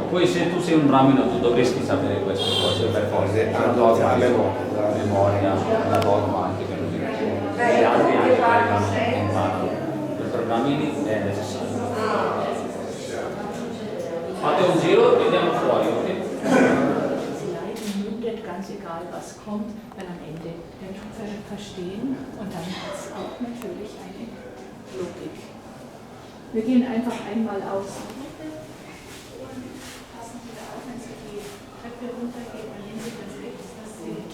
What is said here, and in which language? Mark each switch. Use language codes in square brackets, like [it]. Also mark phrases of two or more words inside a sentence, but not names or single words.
[it] Poi se tu sei un brahmino tu dovresti sapere queste cose per forza. C'è una dogma, la memoria, una dogma anche per noi. Gli altri anche pregano in mano. Per brahmini è necessario. Fate un giro e andiamo fuori, ok? [de] Ganz egal, was kommt, weil am Ende den verstehen und dann hat es auch natürlich eine Logik. Wir gehen einfach einmal aus. Passen Sie da auf, wenn Sie die Treppe runtergehen, dann nehmen Sie das rechts, dass Sie